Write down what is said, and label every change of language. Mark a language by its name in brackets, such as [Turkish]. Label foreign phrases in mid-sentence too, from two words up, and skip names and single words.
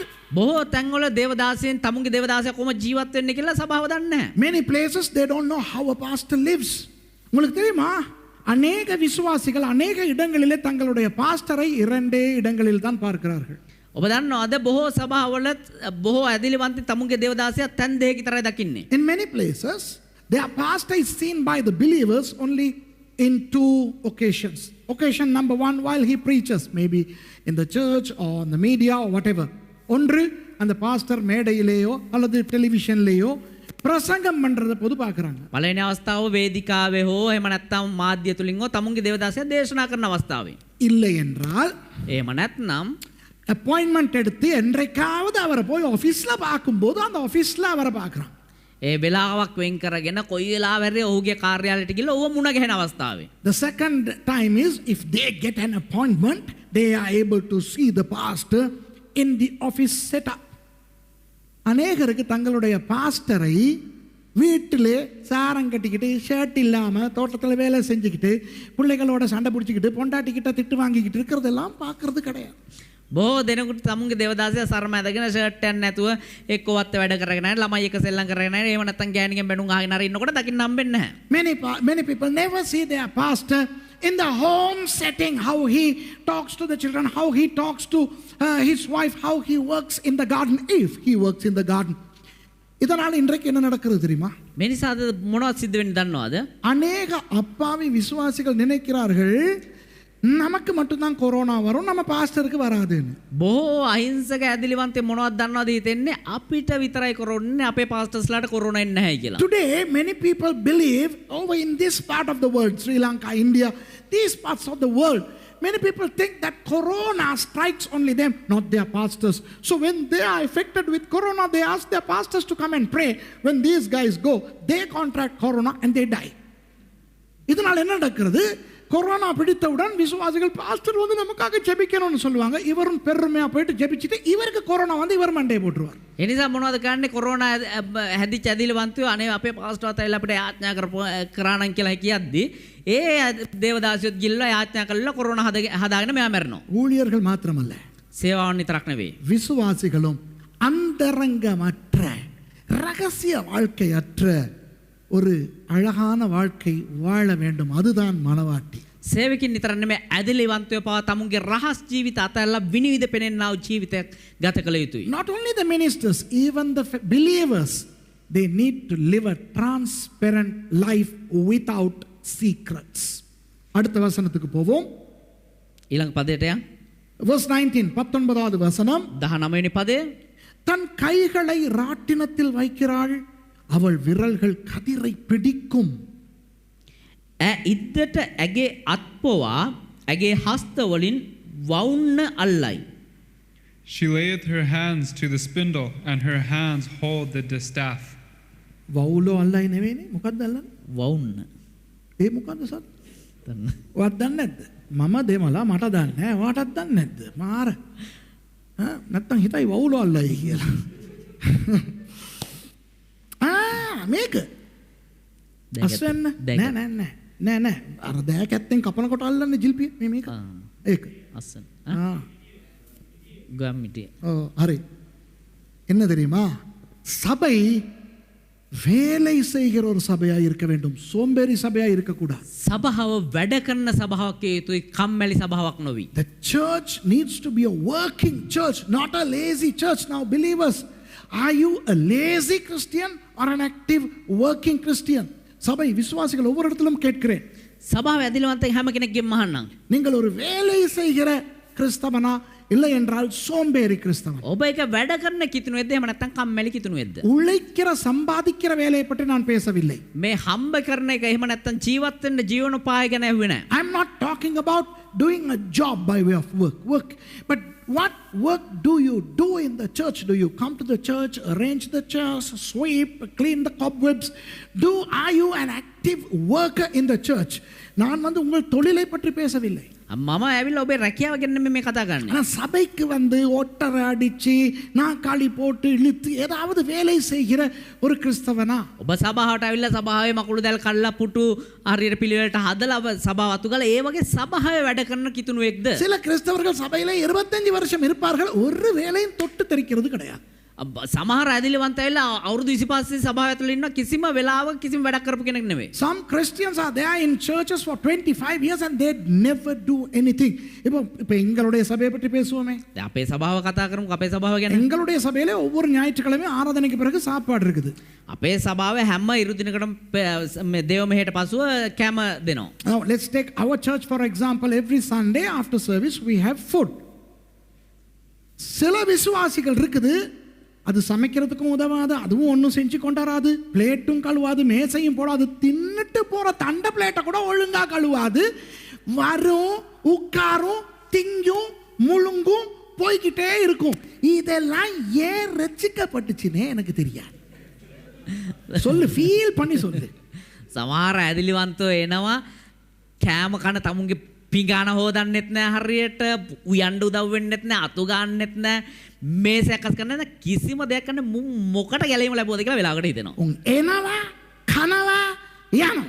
[Sinhala] බොහෝ තැන්වල දේවදාසයන් තමුන්ගේ දේවදාසයා කොහොම ජීවත් වෙන්නේ කියලා සභාව දන්නේ නැහැ. [English] Many places they don't know how a pastor lives. [Tamil] உங்களுக்கு தெரியுமா? அநேக விசுவாசிகள் அநேக இடங்களிலே தங்களுடைய பாஸ்டரை இரண்டே இடங்களில் தான் பார்க்கிறார்கள். [Sinhala] ඔබ දන්නවද බොහෝ සභාවල බොහෝ ඇදිලිවන්ත තමුන්ගේ දේවදාසයා තැන් දෙකක විතරයි දකින්නේ. [English] In many places, their pastor is seen by the believers only in two occasions. Occasion number one, while he preaches, maybe in the church or on the media or whatever. [Tamil] ஒன்று அந்த பாஸ்டர் மேடையிலேயோ அல்லது டெலிவிஷன்லேயோ பிரசங்கம் பண்றத பொது பார்க்குறாங்க. [Sinhala] පළවෙනි අවස්ථාව වේදිකාවේ හෝ එහෙම නැත්නම් මාධ්‍ය තුලින් හෝ තමුන්ගේ දේවදාසයා දේශනා කරන අවස්ථාවේ. [Tamil] இல்லை என்றால் [Sinhala] එහෙම නැත්නම් [Tamil] அப்பாயின்மெண்ட் எடுத்து என்றைக்காவது அவரை போய் ஆஃபீஸில் பார்க்கும்போது அந்த ஆஃபீஸில் அவரை பார்க்குறான். [Sinhala] ඒ වෙලාවක් වෙන් කරගෙන කොයි වෙලාවෙරි ඔහුගේ කාර්යාලයට ගිහලා ඔහුව මුණ ගැහෙන අවස්ථාවේ. [English] The second time is if they get an appointment, they are able to see the pastor in the office setup. [Tamil] அநேகருக்கு தங்களுடைய பாஸ்டரை வீட்டிலே சாரம் கட்டிக்கிட்டு ஷர்ட் இல்லாமல் தோட்டத்தில் வேலை செஞ்சுக்கிட்டு பிள்ளைகளோட சண்டை பிடிச்சிக்கிட்டு பொண்டாட்டிக்கிட்ட திட்டு வாங்கிக்கிட்டு இருக்கிறதெல்லாம் பார்க்கறது கிடையாது. [Sinhala] බොහෝ දෙනෙකුට තමුන්ගේ දේවදාසයා සරම ඇඳගෙන ෂර්ට් එකක් නැතුව එක්කවත් වැඩ කරගෙන නැහැ ළමයි එක සෙල්ලම් කරගෙන නැහැ එහෙම නැත්නම් ගෑණිගෙන් බැනුම් අහගෙන හරි ඉන්නකොට දකින්න හම්බෙන්නේ නැහැ. [English] Many people never see their pastor in the home setting, how he talks to the children, how he talks to his wife, how he works in the garden, if he works in the garden. [Tamil] இதனால் இன்றைக்கு என்ன நடக்கிறது தெரியுமா? [Sinhala] මේ නිසාද මොනවද සිද්ධ වෙන්නේ දන්නවද? [Tamil] அநேக அப்பாவி விசுவாசிகள் நினைக்கிறார்கள் நமக்கு மட்டும்தான் கொரோனா வரும் நம்ம பாஸ்டருக்கு வராதுன்னு. [Sinhala] බොහෝ අහිංසක ඇදිලිවන්තේ මොනවද දන්නවද හිතෙන්නේ අපිට විතරයි කොරෝනා අපේ පාස්ටර්ස්ලාට කොරෝනා එන්නේ නැහැ කියලා. [English] Today many people believe over in this part of the world, Sri Lanka, India, these parts of the world, many people think that corona strikes only them, not their pastors. So when they are affected with corona, they ask their pastors to come and pray. When these guys go, they contract corona and they die. [Tamil] இதனால் என்ன நடக்கிறது? கொரோனா பிடித்தவுடன் விசுவாசிகள் பாஸ்டர் வந்து நமக்காக ஜெபிக்கணும்னு சொல்லுவாங்க. இவரும் பெருமையாக போயிட்டு ஜெபிச்சுட்டு இவருக்கு கொரோனா வந்து இவர் மண்டையை போட்டுருவார். [Sinhala] ඒ නිසා මොනවද කරන්නේ කොරෝනා හැදිච්ච ඇදිලිවන්තයෝ අනේ අපේ පාස්ටර්වත් ඇවිල්ලා අපිට යාඥා කරානම් කියලා කියද්දි ඒ දේවදාසියොත් ගිල්ලා යාඥා කළා කොරෝනා හදාගෙන මෙයා මැරෙනවා. [Tamil] ஊழியர்கள் மாத்திரமல்ல, [Sinhala] සේවාවන් විතරක් නෙවෙයි. [Tamil] விசுவாசிகளும் அந்தரங்கமற்ற ரகசிய வாழ்க்கையற்ற ஒரு அழகான வாழ்க்கை வாழ வேண்டும். அதுதான் மனவாட்டி. [Sinhala] සේවකින් විතර නෙමෙයි ඇදිලිවන්තයෝ පවා තමුන්ගේ රහස් ජීවිත අතහැරලා විනිවිද පෙනෙනා වූ ජීවිතයක් ගත කළ යුතුයි. [English] Not only the ministers, even the believers, they need to live a transparent life without secrets. [Tamil] அடுத்த வசனத்துக்கு போவோம். [Sinhala] ඊළඟ පදයට යන්න. [Tamil] Verse 19, 19வது வசனம். [Sinhala] 19 වෙනි පදය. [Tamil] தன் கைகளை ராட்டினத்தில் வைக்கிறாள், அவள் விரல்கள் கதிரை பிடிக்கும். [Sinhala] ඉද්දට ඇගේ අත්පොවා ඇගේ හස්තවලින් වවුන්න අල්ලයි. [English] She layeth her hands to the spindle, and her hands hold the distaff. [Sinhala] වවුලෝ අල්ලයි නෙවෙයිනේ. මොකක්ද අල්ලන්නේ? වවුන්න. ඒ මොකක්ද සත්? ඔයාට දන්නේ නැද්ද? මම දෙමලා මට දන්නේ නැහැ. ඔයාටත් දන්නේ නැද්ද? මාර. නැත්තම් හිතයි වවුලෝ අල්ලයි කියලා. මේක අස්වැන්න නෑ අර දෑකැත්තෙන් කපනකොට අල්ලන්නේ ජිල්පිය මේක ඒක අස්සන් ගම්මිටිය. හරි. [Tamil] என்ன தெரியுமா? சபை வேலை செய்கிற ஒரு சபையாக இருக்க வேண்டும், சோம்பேறி சபையாக இருக்கக்கூடாது. [Sinhala] සභාව වැඩ කරන සභාවක් යුතුයි, කම්මැලි සභාවක් නොවි. [English] The church needs to be a working church, not a lazy church. Now believers, are you a lazy Christian or an active working Christian? [Tamil] சபை விசுவாசிகள் ஒவ்வொரு இடத்திலும் கேட்கிறேன். [Sinhala] සභාව ඇදිලිවන්තයි හැම කෙනෙක්ගෙන් මහන්නම්. [Tamil] நீங்கள் ஒரு வேலை செய்கிற கிறிஸ்தவனா இல்லை என்றால் சோம்பேறி கிறிஸ்தவன். [Sinhala] ඔබ එක වැඩ කරන කිතුණුවෙක්ද එහෙම නැත්නම් කම්මැලි කිතුණුවෙක්ද? [Tamil] உழைக்கிற சம்பாதிக்கிற வேலையை பற்றி நான் பேசவில்லை. [Sinhala] මේ හම්බ කරන එක එහෙම නැත්නම් ජීවත් වෙන්න ජීවනෝපාය ගැන ඇහුවේ නැහැ. [English] I am not talking about doing a job by way of work. But what work do you do in the church? Do you come to the church, arrange the chairs, sweep, clean the cobwebs? Are you an active worker in the church? [Tamil] நான் வந்து உங்கள் தொழிலை பற்றி பேசவில்லை. [Sinhala] මම ඇවිල්ලා ඔබේ රැකියාව ගැන මේ කතා කරන්නේ. [Tamil] ஆனால் சபைக்கு வந்து ஒட்டரை அடிச்சு நாக்காளி போட்டு இழுத்து ஏதாவது வேலை செய்கிற ஒரு கிறிஸ்தவனா? [Sinhala] ඔබ සභාවට ඇවිල්ලා සභාවේ මකුළු දැල් කල්ලා පුටු හරියට පිළිවෙලට හදලා සභාව අතු ගාලා ඒ වගේ සභාවේ වැඩ කරන කිතුණුවෙක්ද? [Tamil] சில கிறிஸ்தவர்கள் சபையில 25 வருஷம் இருப்பார்கள், ஒரு வேலையும் தொட்டு தெரிக்கிறது கிடையாது. [Sinhala] සමහර ඇදිලිවන්ත ඇවිල්ලා අවුරුදු 25 සභාව ඇතුළේ ඉන්න කිසිම වෙලාවක කිසිම වැඩක් කරපු කෙනෙක් නෙමෙයි. [English] Some Christians are there in churches for 25 years and they never do anything. [Tamil] இப்போ எங்களுடைய சபையை பற்றி பேசுவோமே. [Sinhala] අපේ සභාව කතා කරමුකෝ අපේ සභාව ගැන. [Tamil] எங்களுடைய சபையிலே ஒவ்வொரு ஞாயிற்றுக்கிழமையும் ஆராதனைக்கு பிறகு சாப்பாடு இருக்குது. [Sinhala] අපේ සභාවේ හැම ඉරු දිනකටම දේව මෙහෙයට පසුව කැම දෙනවා. [English] Now let's take our church for example. Every Sunday after service we have food. [Tamil] சில விசுவாசிகள் இருக்குது அது சமைக்கிறதுக்கும் உதவாது, அதுவும் ஒன்றும் செஞ்சு கொண்டாராது, பிளேட்டும் கழுவாது, மேசையும் போடாது, தின்னுட்டு போற தண்டை பிளேட்டை கூட ஒழுங்கா கழுவாது, வரும் உட்காரும் திங்கும் முழுங்கும் போய்கிட்டே இருக்கும். இதெல்லாம் ஏன் ரசிக்கப்பட்டுச்சுன்னே எனக்கு தெரியாது. சொல்லு, ஃபீல் பண்ணி சொல்லு. [Sinhala] සමහර ඇදිලිවන්තෝ එනවා කෑම කන තමුන්ගේ පිඟාන හොදන්නෙත් නෑ, හරියට උයන්ඩ උදව් වෙන්නෙත් නෑ, අතු ගන්නෙත් නෑ, මේස සකස් කරන්න නෑ, කිසිම දෙයක් කරන්න මොකට ගැලීම ලැබුවද කියලා වෙලාවකට හිතෙනවා. උන් එනවා කනවා යනවා.